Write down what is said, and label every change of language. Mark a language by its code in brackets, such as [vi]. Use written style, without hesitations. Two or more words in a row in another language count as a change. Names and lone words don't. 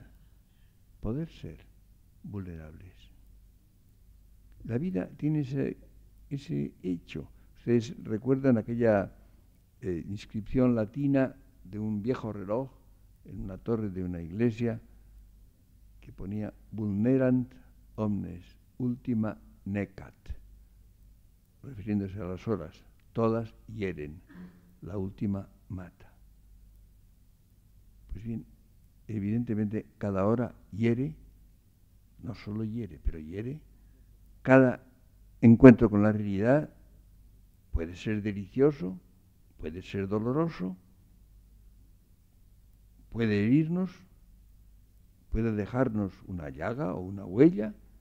[es] Poder ser vulnerables. La vida tiene ese hecho. Ustedes recuerdan aquella inscripción latina de un viejo reloj en una torre de una iglesia que ponía [la] vulnerant omnes ultima necat, [es] refiriéndose a las horas. Todas hieren, la última mata. Pues bien, evidentemente cada hora hiere, no solo hiere, pero hiere. Cada encuentro con la realidad puede ser delicioso, puede ser doloroso, puede herirnos, puede dejarnos una llaga o una huella.